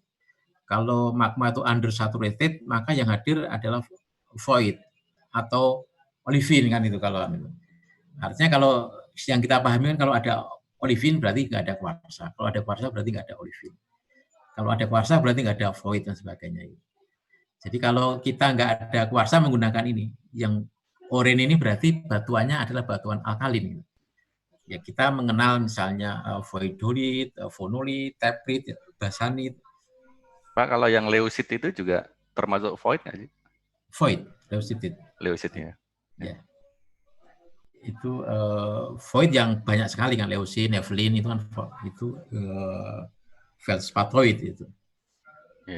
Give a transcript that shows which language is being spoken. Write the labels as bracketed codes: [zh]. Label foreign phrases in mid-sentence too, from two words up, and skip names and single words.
[id] Kalau magma itu undersaturated, maka yang hadir adalah void atau olivine kan itu kalau artinya kalau yang kita pahami kan kalau ada olivine berarti nggak ada kuarsa. Kalau ada kuarsa berarti nggak ada olivine. Kalau ada kuarsa berarti nggak ada void dan sebagainya. Jadi kalau kita nggak ada kuarsa menggunakan ini, yang oranye ini berarti batuannya adalah batuan alkalin. Ya kita mengenal misalnya voidolit, phonolit, teprit, basanit. Pak, kalau yang leucit itu juga termasuk void nggak sih? Void, leucitit. Leucit ya. Ya. Itu void yang banyak sekali kan, leucin, nephelin itu kan itu feldspatoid itu. Yeah.